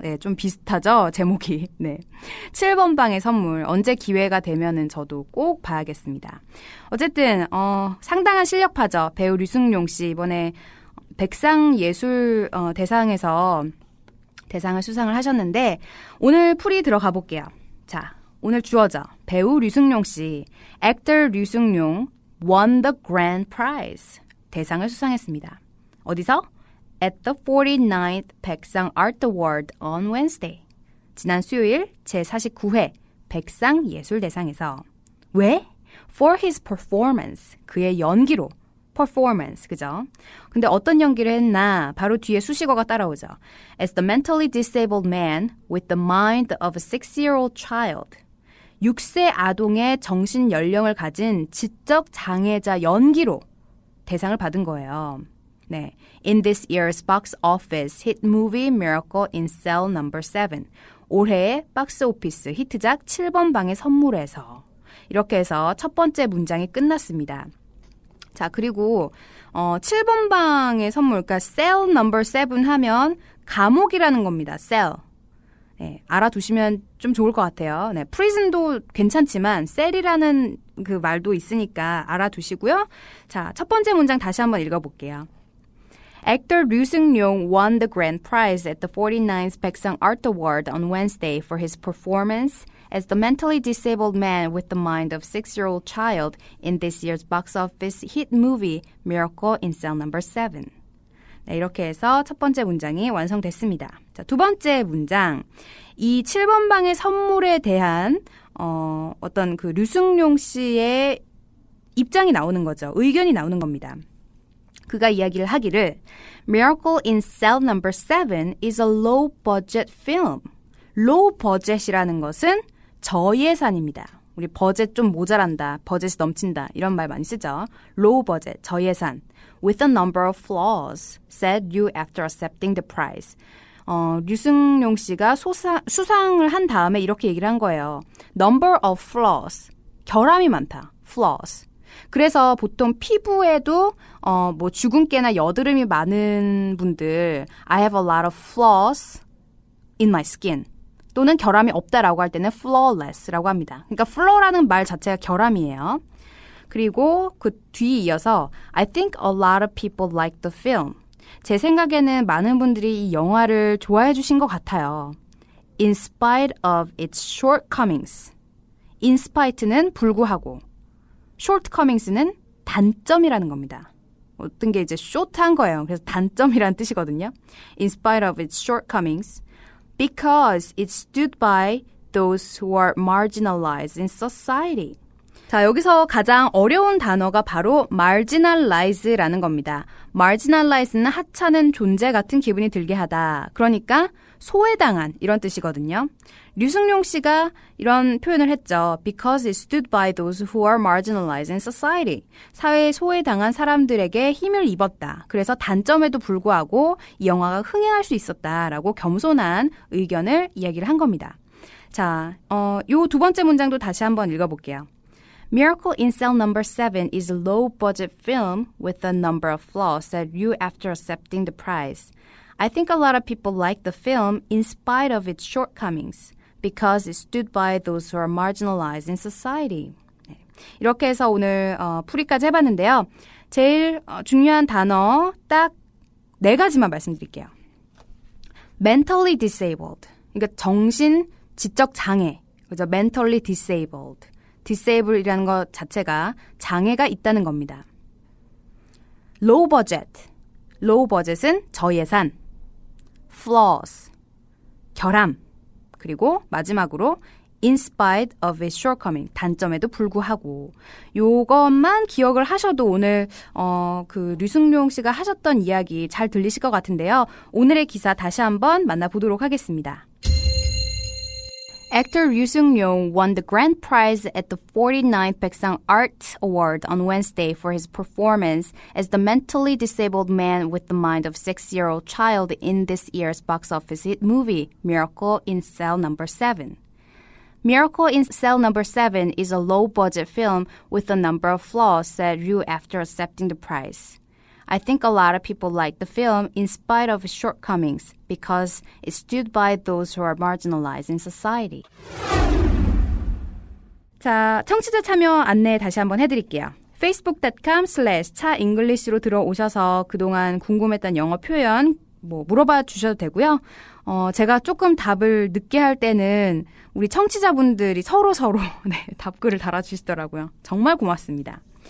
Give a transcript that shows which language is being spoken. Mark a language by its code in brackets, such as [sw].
[ko] 네, 좀 비슷하죠? 제목이. 네. 7번 방의 선물. 언제 기회가 되면은 저도 꼭 봐야겠습니다. 어쨌든 상당한 실력파죠. 배우 류승룡 씨 이번에 백상예술 대상에서 대상을 수상을 하셨는데 오늘 풀이 들어가 볼게요. 자, 오늘 주어져. 배우 류승룡 씨, [en] actor 류승룡 won the grand prize. [ko] 대상을 수상했습니다. 어디서? [en] At the 49th 백상 Art Award on Wednesday. [ko] 지난 수요일 제49회 백상예술대상에서. 왜? [en] For his performance. [ko] 그의 연기로. performance, 그죠? 근데 어떤 연기를 했나? 바로 뒤에 수식어가 따라오죠. [en] As the mentally disabled man with the mind of a 6-year-old child. [ko] 6세 아동의 정신 연령을 가진 지적 장애자 연기로 대상을 받은 거예요. 네. [en] In this year's box office hit movie Miracle in Cell No. 7. [ko] 올해의 박스 오피스 히트작 7번 방의 선물에서. 이렇게 해서 첫 번째 문장이 끝났습니다. 자, 그리고 7번 방의 선물, 그러니까 Cell No. 7 하면 감옥이라는 겁니다. Cell. 네, 알아두시면 좀 좋을 것 같아요. 네, prison도 괜찮지만 셀이라는 그 말도 있으니까 알아두시고요. 자, 첫 번째 문장 다시 한번 읽어볼게요. [en] Actor Ryu Seung-ryong won the grand prize at the 49th Baeksang Art Award on Wednesday for his performance as the mentally disabled man with the mind of 6-year-old child in this year's box office hit movie Miracle in Cell No. 7. [ko] 네, 이렇게 해서 첫 번째 문장이 완성됐습니다. 자, 두 번째 문장. 이 7번 방의 선물에 대한 어떤 그 류승룡 씨의 입장이 나오는 거죠. 의견이 나오는 겁니다. 그가 이야기를 하기를 Miracle in Cell No. [en] 7 is a low-budget film. [ko] low budget이라는 것은 저예산입니다. 우리 버젯 좀 모자란다, 버젯이 넘친다 이런 말 많이 쓰죠. [en] low budget, 저예산. With a number of flaws, said Ryu after accepting the prize. [ko] 류승룡 씨가 수상을 한 다음에 이렇게 얘기를 한 거예요. [en] Number of flaws, [ko] 결함이 많다, [en] flaws. [ko] 그래서 보통 피부에도 뭐 주근깨나 여드름이 많은 분들 [en] I have a lot of flaws in my skin [ko] 또는 결함이 없다라고 할 때는 flawless라고 합니다. 그러니까 flaw라는 말 자체가 결함이에요. 그리고 그 뒤에 이어서 [en] I think a lot of people like the film. [ko] 제 생각에는 많은 분들이 이 영화를 좋아해 주신 것 같아요. [en] In spite of its shortcomings. [ko] In spite는 불구하고 shortcomings는 단점이라는 겁니다. 어떤 게 이제 short한 거예요. 그래서 단점이라는 뜻이거든요. [en] In spite of its shortcomings, because it stood by those who are marginalized in society. [ko] 자, 여기서 가장 어려운 단어가 바로 marginalize라는 겁니다. marginalize는 하찮은 존재 같은 기분이 들게 하다. 그러니까 소외당한 이런 뜻이거든요. 류승룡 씨가 이런 표현을 했죠. [en] Because it stood by those who are marginalized in society. [ko] 사회에 소외당한 사람들에게 힘을 입었다. 그래서 단점에도 불구하고 이 영화가 흥행할 수 있었다라고 겸손한 의견을 이야기를 한 겁니다. 자, 요 두 번째 문장도 다시 한번 읽어볼게요. [en] Miracle in Cell No. 7 is a low-budget film with a number of flaws, said Ryu after accepting the prize. I think a lot of people like the film in spite of its shortcomings because it stood by those who are marginalized in society. [ko] 네. 이렇게 해서 오늘 풀이까지 해봤는데요. 제일 중요한 단어 딱 4가지만 말씀드릴게요. mentally disabled, 그러니까 정신 지적 장애, 그죠? [en] mentally disabled. [ko] disable이라는 것 자체가 장애가 있다는 겁니다. low budget, low budget은 저예산, flaws, 결함, 그리고 마지막으로 [en] in spite of its shortcoming, [ko] 단점에도 불구하고 요것만 기억을 하셔도 오늘 그 류승룡 씨가 하셨던 이야기 잘 들리실 것 같은데요. 오늘의 기사 다시 한번 만나보도록 하겠습니다. [en] Actor Ryu Seung-ryong won the grand prize at the 49th Baeksang Art Award on Wednesday for his performance as the mentally disabled man with the mind of 6-year-old child in this year's box office hit movie, Miracle in Cell No. 7. Miracle in Cell No. 7 is a low-budget film with a number of flaws, said Ryu after accepting the prize. I think a lot of people like the film in spite of its shortcomings because it stood by those who are marginalized in society. [ko] 자, 청취자 참여 안내 다시 한번 해드릴게요. facebook.com/차잉글리시로 들어오셔서 그동안 궁금했던 영어 표현 물어봐 주셔도 되고요. 제가 조금 답을 늦게 할 때는 우리 청취자분들이 서로 네, 답글을 달아주시더라고요. 정말 고맙습니다.